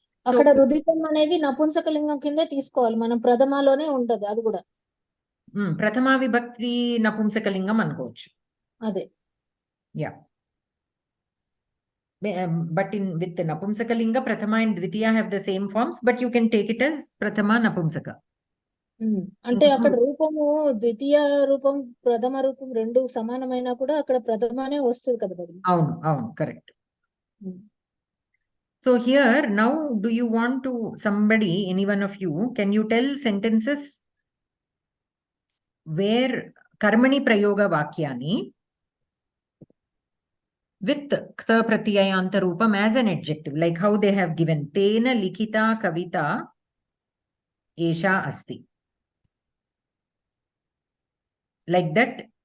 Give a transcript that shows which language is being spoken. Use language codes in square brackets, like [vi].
[te] అక్కడ రుదితం అనేది నపుంసకలింగం కింద తీసుకోవాలి, మనం ప్రథమలోనే ఉంటది అది కూడా. ప్రథమా విభక్తి నపుంసకలింగం అనుకోవచ్చు. అదే. [en] Yeah. But with napumsakalinga, prathama and dvitiya have the same forms, but you can take it as prathama napumsaka. [te] అంటే అక్కడ రూపము ద్వితీయ రూపం ప్రథమ రూపం రెండు సమానమైనా కూడా అక్కడ ప్రథమనే వస్తుంది కదా. అవును అవును, correct. [en] So here now, do you want to, somebody, any one of you, can you tell sentences where karmani prayoga vakyani with ktha pratyayanta rupam as an adjective, like how they have given [sa] tena likita kavita esha asti, [en] like that.